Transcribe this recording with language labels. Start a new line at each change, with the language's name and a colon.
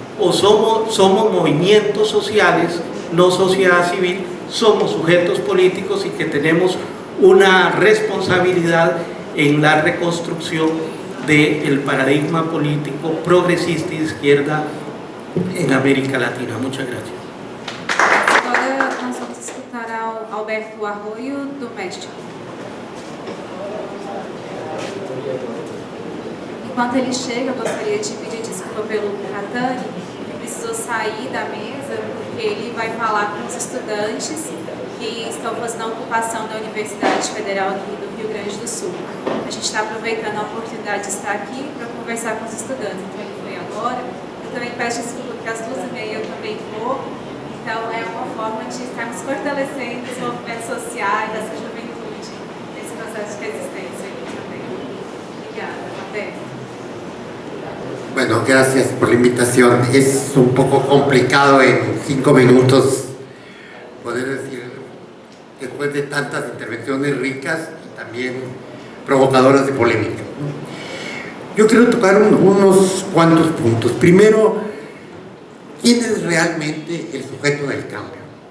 Spanish: O somos movimientos sociales, no sociedad civil, somos sujetos políticos y que tenemos una responsabilidad en la reconstrucción del paradigma político progresista y de izquierda en América Latina. Muchas gracias.
Portuguese: Agora nós vamos escutar ao Alberto Arroyo, do México. Enquanto ele chega, eu gostaria de pedir desculpa pelo Catani, ele precisou sair da mesa porque ele vai falar com os estudantes que estão fazendo a ocupação da Universidade Federal aqui do Rio Grande do Sul. A gente está aproveitando a oportunidade de estar aqui para conversar com os estudantes, então ele foi agora. Eu também peço desculpa porque às 2h30 eu também vou, então é uma forma de estarmos fortalecendo os movimentos sociais, essa juventude, nesse processo de resistência aqui também. Obrigada, Roberto.
Spanish: Bueno, gracias por la invitación. Es un poco complicado en 5 minutos poder decir, después de tantas intervenciones ricas y también provocadoras de polémica. Yo quiero tocar unos cuantos puntos. Primero, ¿quién es realmente el sujeto del cambio?